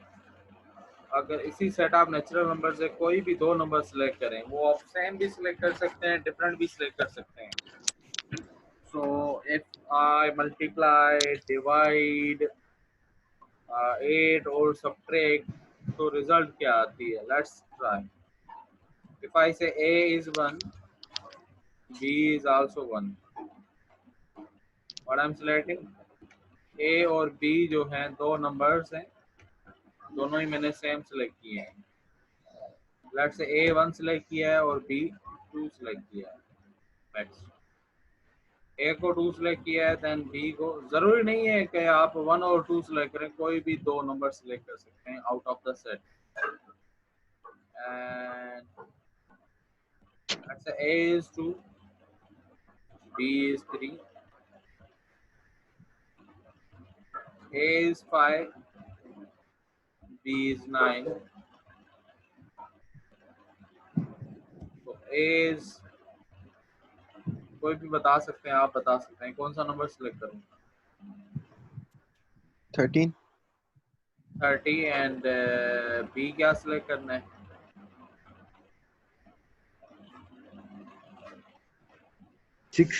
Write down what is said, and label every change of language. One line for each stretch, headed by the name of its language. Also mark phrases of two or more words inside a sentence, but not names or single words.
Hindi: अगर इसी
English: set of natural number
Hindi: से कोई भी दो नंबर सेलेक्ट करें, वो आप सेम भी सिलेक्ट कर सकते हैं, डिफरेंट भी सिलेक्ट कर सकते हैं।
English: so if I multiply, divide, add
Hindi: और सब्ट्रैक्ट, तो रिजल्ट क्या आती है?
English: let's try. if I say a is 1, b is also 1, what I'm selecting,
Hindi: a और b जो हैं दो नंबर्स हैं, दोनों ही मैंने सेम सेलेक्ट किए हैं।
English: let's say
Hindi: a 1 सेलेक्ट किया है और b 2 सेलेक्ट किया है। लेट्स a को 2 सेलेक्ट किया है, देन b को, जरूरी नहीं है कि आप 1 और 2 सेलेक्ट करें, कोई भी दो नंबर सेलेक्ट कर सकते हैं
English: out of the set. and let's say a is 2, b is 3, a is 5, b is 9,
Hindi: तो a is, कोई भी बता सकते हैं, आप बता सकते हैं कौन सा नंबर सेलेक्ट करूं? 13। 30। एंड बी क्या सेलेक्ट करना है? 6।